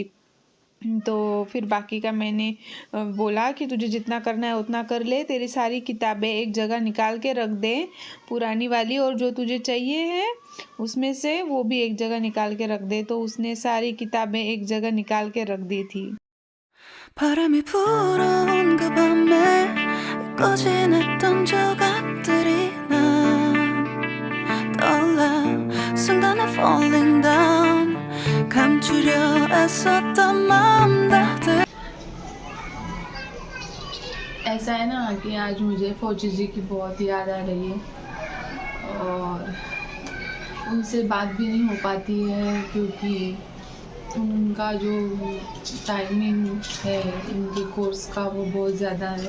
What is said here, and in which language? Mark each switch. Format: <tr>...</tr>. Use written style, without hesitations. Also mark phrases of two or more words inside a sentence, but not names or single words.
<hi>तो फिर बाकी का मैंने बोला कि तुझे जितना करना है उतना कर ले, तेरी सारी किताबें एक जगह निकाल के रख दे, पुरानी वाली, और जो तुझे चाहिए है उसमें से वो भी एक जगह निकाल के रख दे। तो उसने सारी किताबें एक जगह निकाल के रख दी थी।</hi> <ko>바람이 불어온 그 밤에 꺼진했던 조각들이 난 떠올라 순간에</ko> <en>falling down</en> <ko>감추려 애썼던 마음 다</ko> <hi>ऐसा है ना कि आज मुझे फौजी जी की बहुत याद आ रही है और उनसे बात भी नहीं हो पाती है क्योंकि उनका जो टाइमिंग है उनके कोर्स का वो बहुत ज़्यादा है।</hi>